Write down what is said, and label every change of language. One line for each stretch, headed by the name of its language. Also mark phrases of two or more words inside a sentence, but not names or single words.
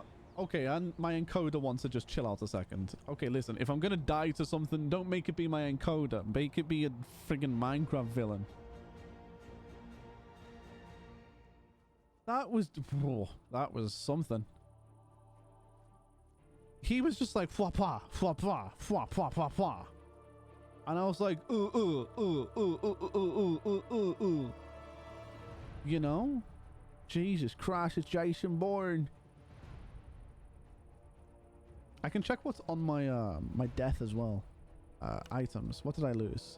English: Okay, and my encoder wants to just chill out a second. Okay, listen. If I'm going to die to something, don't make it be my encoder. Make it be a friggin' Minecraft villain. That was... Oh, that was something. He was just like... Fwa pa, fwa pa, fwa pa pa pa. And I was like... You know? Jesus Christ, it's Jason Bourne. I can check what's on my my death as well. Items. What did I lose?